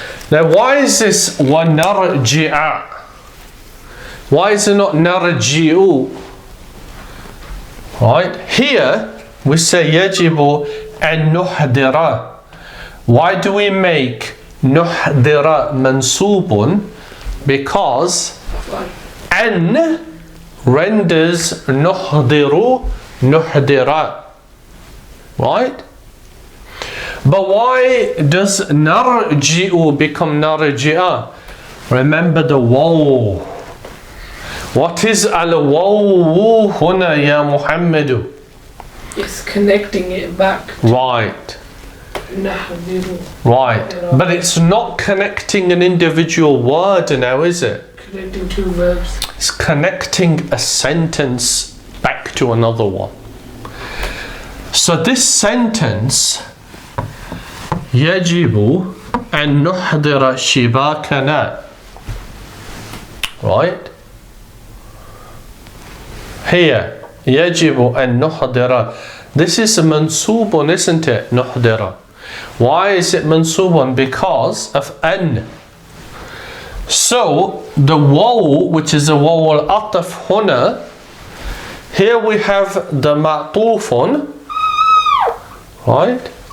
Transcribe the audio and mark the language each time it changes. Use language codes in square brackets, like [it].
[en] Now why is this وَنَرْجِعَ? Why is it not نَرْجِعُ? Right? Here we say [ar] يَجِبُ أَن نُحْضِرَ. [en] Why do we make نُحْضِرَ mansubun? Because أن renders [ar] نُحْضِرُ نُحْضِرَ. [en] Right? But why does narji'u become narji'a? Remember the waw. What is [ar] al-waw huna ya Muhammadu? [en] It's connecting it back. Right. [ar] Nahdiru. [en] Right. But it's not connecting an individual word now, is it? Connecting two verbs. It's connecting a sentence back to another one. So this sentence, [ar] يجب أن نحضر شباكنا. [en] Right? Here, [ar] يجب أن نحضر. [en] This is a mansubun, isn't it? نحضر. Why is it mansubun? Because of أن. So, the waw, which is a [ar] waw al-ataf huna, [en] here we have the ma'tufun, right?